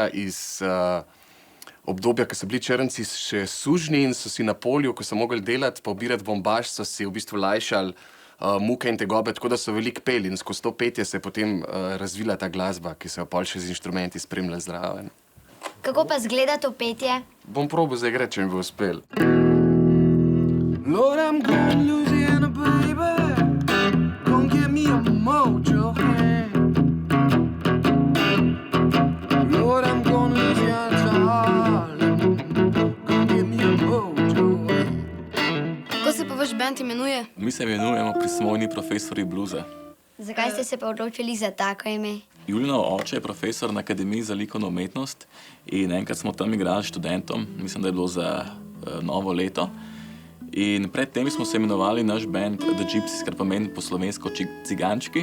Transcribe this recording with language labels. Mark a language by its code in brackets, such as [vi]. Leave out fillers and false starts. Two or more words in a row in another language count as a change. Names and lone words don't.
[sl] iz obdobja, ko so bili črnci še sužnji in so si na polju, ko so mogli delati, pa obirati bombaž, so si v bistvu lajšali muke in tegobe, tako da so veliko peli in skozi to petje se je potem razvila ta glasba, ki se jo pol še z inštrumenti spremlja zraven. Kako pa zgleda to petje? Bom probal zaigrati, če mi bo uspel. [en] Lord, I'm going to Louisiana, baby. Gonna give me a mojo hand. Lord, I'm going to Louisiana, Harlem. Gonna give me a mojo hand. [sl] Kako se pa vaš band imenuje? Mi se imenujemo Prismojni profesori bluza. Zakaj ste se pa odločili za tako ime? Julinov oče je profesor na Akademiji za likovno umetnost in enkrat smo tam igrali študentom, mislim, da je bilo za novo leto. In predtem smo se imenovali naš band The Gypsies, kar pomeni po slovensko cigančki.